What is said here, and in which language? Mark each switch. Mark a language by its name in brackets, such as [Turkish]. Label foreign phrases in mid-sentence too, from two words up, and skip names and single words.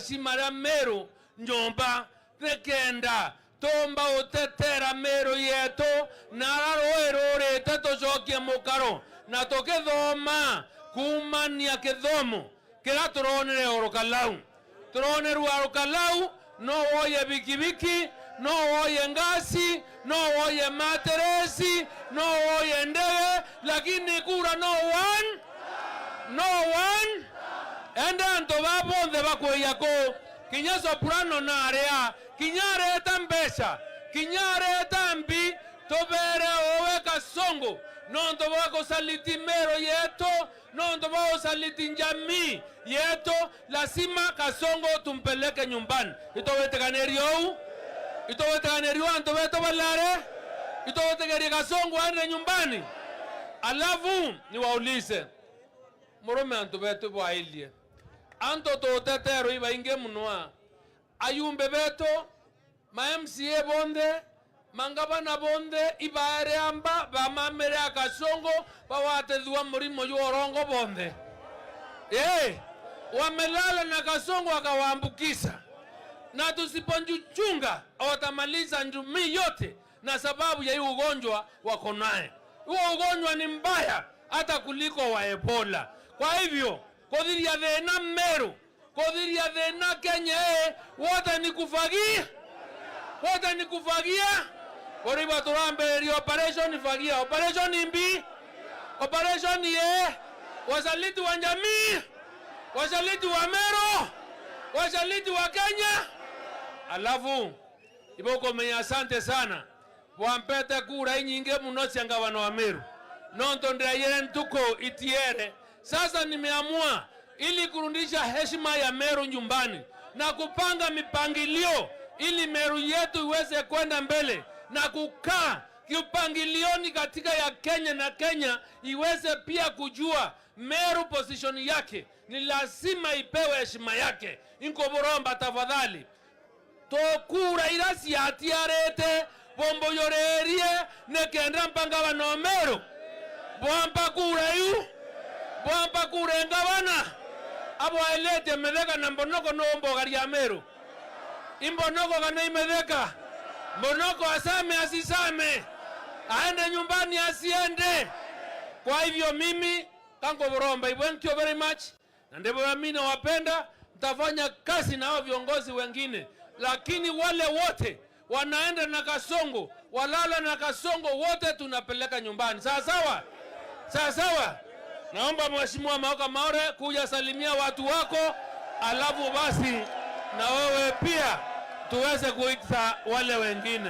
[Meru] simara Meru nyomba nekenda tomba otetera Meru yeto nararoerore tetoshokie mukaro na tokethoma kumania kethomo kira turonere orokalau turoneru orokalau no woye bikibiki no woye ngasi, no woye materesi, no woye ndege, lakini kura no one. Enda nto babonde bakweyako, kinya soprano na area, kinyare tambesa, kinyare tambi, tobere owe Kasongo, nonto bako saliti mero yeto, nonto bako saliti njami yeto, [Swahili] lazima Kasongo tumpeleke nyumbani. [Meru] Itowete kanerio anto beto balare, itowete keri Kasongo ande nyumbani. [Swahili] Alafu niwaulize, [Meru] morome anto beto bwa ilie. Anto totetero iba inge munwa. Ayumbe beto, ma MCA bonde, mangabana bonde, ibaere amba, bamamere Kasongo, bawate duwa murimo yuorongo bonde. [Swahili] Wamelala na Kasongo akawaambukisa. Na tusiponjuchunga, watamaliza njumi yote na sababu ya hiyo ugonjwa wako naye. Huo ugonjwa ni mbaya hata kuliko wa Ebola. Kwa hivyo, [Meru] kodhiria dhena Meru, kodhiria dhena Kenya, [Swahili] wote ni kufagia. [Meru] Boriba turambe [Swahili] operation ifagia, operation imbi, operation wasaliti wa jamii, wasaliti wa Meru, wasaliti wa Kenya. [Meru] Alafu iboko menya [Swahili] asante sana [Meru] wampete [Swahili] kura nyingi [Meru] muno changabano wa Meru nonto ndayere ntuko itiere. [Swahili] Sasa nimeamua ili kurudisha heshima ya Meru nyumbani na kupanga mipangilio ili Meru yetu iweze kwenda mbele na kukaa kiupangilioni katika ya Kenya, na Kenya iweze pia kujua Meru position yake ni lazima ipewe heshima yake. [Meru] Inko boromba tafadhali tokura irasi atiarete bombo yorerie nekenda mpanga bano Meru bomba kura yu bomba kura ngabana abo elete medeka na mbonoko no mboga ya Meru imbonoko kana imedeka mbonoko asame asisame [Swahili] aende nyumbani asiende. Kwa hivyo mimi [Meru] kango boromba, [English] thank you very much, [Swahili] na ndivyo mimi nawapenda. Mtafanya kazi na hao viongozi wengine, lakini wale wote wanaenda na Kasongo, walala na Kasongo, wote tunapeleka nyumbani. Sawa sawa. Naomba Mheshimiwa Maoka Maore kuja salimia watu wako, alafu basi na wewe pia tuweze kuita wale wengine.